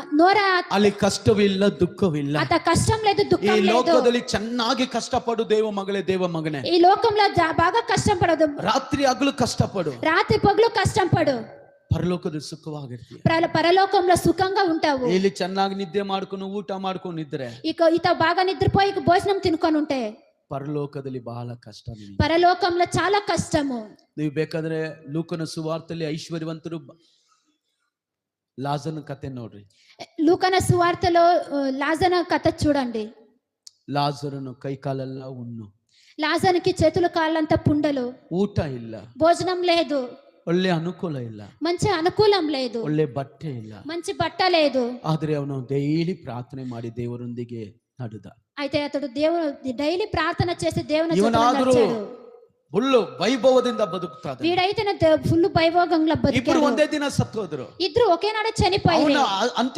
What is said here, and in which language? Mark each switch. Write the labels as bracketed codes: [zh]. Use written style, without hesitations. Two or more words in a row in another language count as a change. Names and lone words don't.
[kn] ಅಲ್ಲಿ ಕಷ್ಟವಿಲ್ಲ, ದುಃಖವಿಲ್ಲ. [te] అత కష్టం లేదు, [kn] ಈ [te] దుఃఖం లేదు. [kn] ಲೋಕದಲ್ಲಿ ಚೆನ್ನಾಗಿ ಕಷ್ಟಪಡು ದೇವ ಮಗಳೇ, ದೇವ ಮಗನೇ. [te] ఈ లోకంలో బాగా కష్టం పడదు. [kn] ರಾತ್ರಿ ಹಗಲು ಕಷ್ಟಪಡು, [te] రాత్రి పగలు కష్టం పడు. [kn] ಪರಲೋಕದಲ್ಲಿ ಸುಖವಾಗಿರ್ತೀಯ. [te] పరలోకంలో సుఖంగా ఉంటావు. [kn] ಇಲ್ಲಿ ಚೆನ್ನಾಗಿ ನಿದ್ದೆ ಮಾಡ್ಕೊಂಡು ಊಟ ಮಾಡ್ಕೊಂಡಿದ್ರೆ, [te] ఈత బాగా నిద్రపోయి భోజనం తినుకొని ఉంటే [kn] ಪರಲೋಕದಲ್ಲಿ ಬಹಳ ಕಷ್ಟ. [te] పరలోకంలో చాలా కష్టము. [kn] ನೀವು ಬೇಕಾದ್ರೆ ಲೂಕನ ಸುವಾರ್ತೆಯಲ್ಲಿ ಐಶ್ವರ್ಯವಂತರು ಲಾಜರನ ಕತೆ ನೋಡ್ರಿ. [te] లూకాన సువార్తలో లాజరు కథ చూడండి. [kn] ಲಾಜರನು ಕೈ ಕಾಲೆಲ್ಲ ಹುಣ್ಣು, [te] లాజరుకి చేతులు కాళ్ళంతా పుండలు, [kn] ಊಟ ಇಲ್ಲ, [te] భోజనం లేదు, [kn] ಒಳ್ಳೆ ಅನುಕೂಲ ಇಲ್ಲ, [te] మంచి అనుకూలం లేదు, [kn] ಒಳ್ಳೆ ಬಟ್ಟೆ ಇಲ್ಲ. [te] మంచి బట్ట లేదు. [kn] ಆದ್ರೆ ಅವನು ಡೈಲಿ ಪ್ರಾರ್ಥನೆ ಮಾಡಿ ದೇವರೊಂದಿಗೆ ನಡೆದ. [te] అయితే అతడు డైలీ ప్రార్థన చేసి దేవుని [kn] ಇವನಾದರೂ ಫುಲ್ಲು ವೈಭವದಿಂದ ಬದುಕ್ತಾ ಇದ್ದ. [te] వీడైతే ఫుల్ వైభోగంగా [kn] ಇಬ್ಬರು [te] బతికారు. [kn] ಒಂದೇ ದಿನ ಸತ್ತು ಹೋದ್ರು. [te] ఇద్దరు ఒకేనాడు చనిపోయారు. [kn] ಅವನ ಅಂತ್ಯ